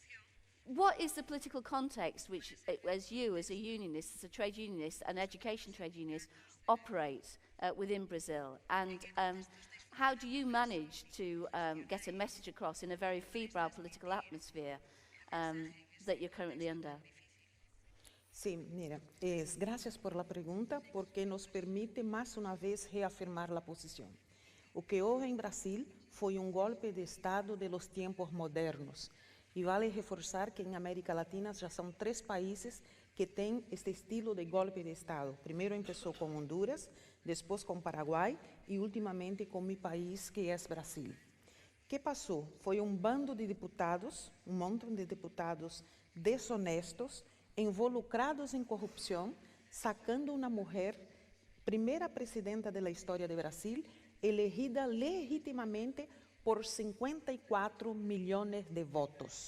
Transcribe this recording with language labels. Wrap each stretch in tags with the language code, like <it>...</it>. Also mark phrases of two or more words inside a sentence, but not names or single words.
<en>So what is the political context which, as you, as a unionist, as a trade unionist, an education trade unionist, operate within Brazil? And how do you manage to get a message across in a very febrile political atmosphere that you're currently under?</en> <es>Sí, mira, gracias por la pregunta, porque nos permite más una vez reafirmar la posición.</es> <pt>O que houve em Brasil foi golpe de Estado</pt> <es>de los tiempos modernos.</es> <pt>E vale reforçar que em América Latina já são 3 países que têm este estilo de golpe de Estado. Primeiro começou com Honduras, depois com Paraguai e ultimamente com meu país, que é Brasil. O que passou? Foi bando de deputados, montão de deputados desonestos, involucrados em corrupção, sacando uma mulher, primeira presidenta da história de Brasil, elegida legitimamente por 54 milhões de votos.</pt>